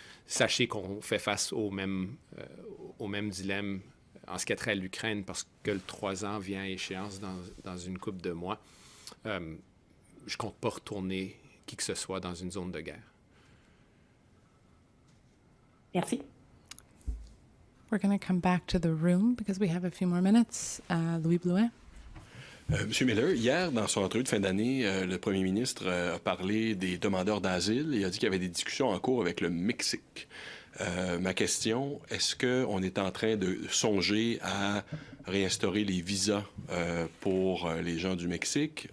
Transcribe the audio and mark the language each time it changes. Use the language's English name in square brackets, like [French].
[French] Sachez qu'on fait face au même dilemme en ce qui a trait à l'Ukraine, parce que le 3 ans vient à échéance dans une couple de mois. Je ne compte pas retourner qui que ce soit dans une zone de guerre. Merci. [English] We're going to come back to the room because we have a few more minutes. [French] Louis Blouin. Monsieur Miller, hier, dans son entrevue de fin d'année, le premier ministre a parlé des demandeurs d'asile et a dit qu'il y avait des discussions en cours avec le Mexique. Ma question, est-ce qu'on est en train de songer à réinstaurer les visas pour les gens du Mexique?